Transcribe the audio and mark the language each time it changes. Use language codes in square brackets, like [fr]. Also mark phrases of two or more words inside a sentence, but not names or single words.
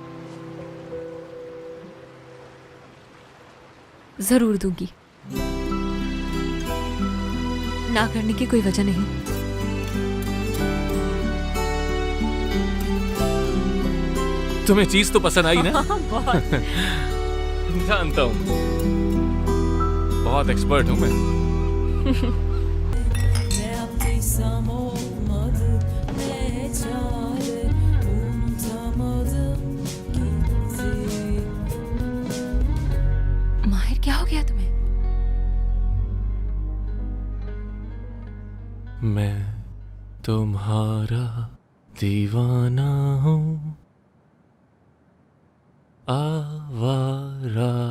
[hi] जरूर दूंगी, ना करने की कोई वजह नहीं। तुम्हें चीज तो पसंद आई ना? बहुत। जानता हूं, बहुत एक्सपर्ट हूं मैं। [tr] Ne yaptıysam olmadı, ne çare, unutamadım gitti. [hi] माहिर, क्या हो गया तुम्हें? मैं तुम्हारा दीवाना हूं, आवारा।